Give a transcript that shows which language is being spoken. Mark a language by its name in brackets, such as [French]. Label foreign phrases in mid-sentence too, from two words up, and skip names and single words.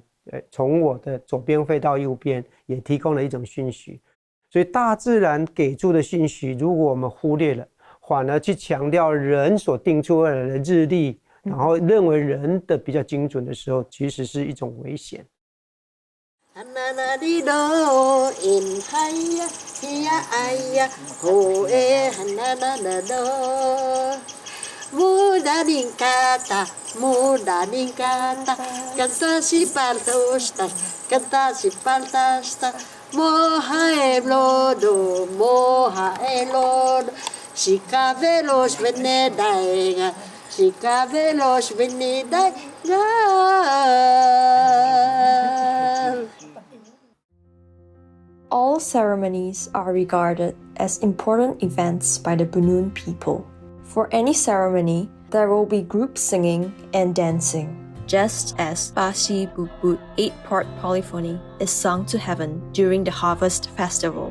[Chinese] 从我的左边飞到右边，也提供了一种讯息。所以大自然给出的讯息，如果我们忽略了，反而去强调人所定出来的日历，然后认为人的比较精准的时候，其实是一种危险。 Muda ningkata, canta si paltosta, canta si paltasta, moja elodo, si cabelos venedaiga, si cabelos venedaiga. [English] All ceremonies are regarded as important events by the Bunun people. For any ceremony, there will be group singing and dancing, just as Basi Bubut 8-part polyphony is sung to heaven during the harvest festival.